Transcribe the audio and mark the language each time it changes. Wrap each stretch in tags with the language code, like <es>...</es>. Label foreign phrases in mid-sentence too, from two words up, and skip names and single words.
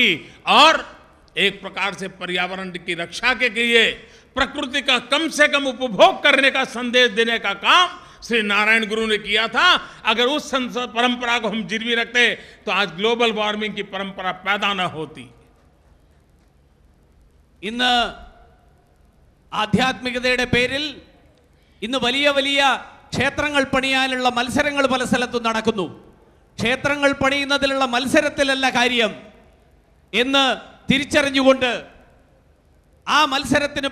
<hi>और एक प्रकार से पर्यावरण की रक्षा के लिए प्रकृति का कम से कम उपभोग करने का संदेश देने का काम श्री नारायण गुरु ने किया था. अगर उस परंपरा को हम जिरवी रखते तो आज</hi> <en>global warming</en> <hi>की परंपरा पैदा न होती.</hi> <ml>ഇന്ന് ആധ്യാത്മികതയുടെ പേരിൽ ഇന്ന് വലിയ വലിയ ക്ഷേത്രങ്ങൾ പണിയാനുള്ള മത്സരങ്ങൾ പല സ്ഥലത്തും നടക്കുന്നു. ക്ഷേത്രങ്ങൾ പണിയുന്നതിലുള്ള മത്സരത്തിലല്ല കാര്യം എന്ന് തിരിച്ചറിഞ്ഞുകൊണ്ട്, ആ മത്സരത്തിന്</ml>